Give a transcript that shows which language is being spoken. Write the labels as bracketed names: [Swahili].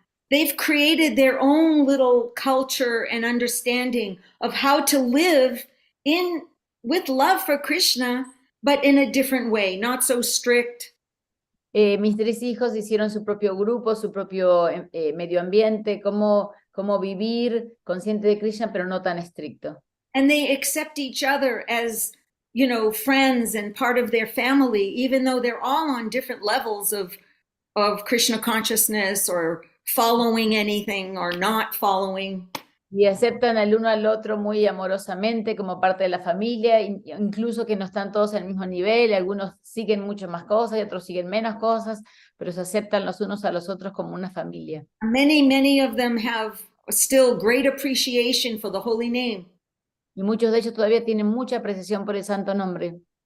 [English] they've created their own little culture and understanding of how to live with love for Krishna, but in a different way, not so strict. [Spanish] Mis tres hijos hicieron su propio grupo, su propio medio ambiente, cómo vivir consciente de Krishna, pero no tan estricto. [English] And they accept each other as, friends and part of their family, even though they're all on different levels of Krishna consciousness or following anything or not following. [Spanish] Y aceptan el uno al otro muy amorosamente como parte de la familia, incluso que no están todos al mismo nivel, algunos siguen mucho más cosas y otros siguen menos cosas, pero se aceptan los unos a los otros como una familia. [English] Many of them have still great appreciation for the holy name. [Spanish] Y muchos de ellos todavía tienen mucha apreciación por el santo nombre.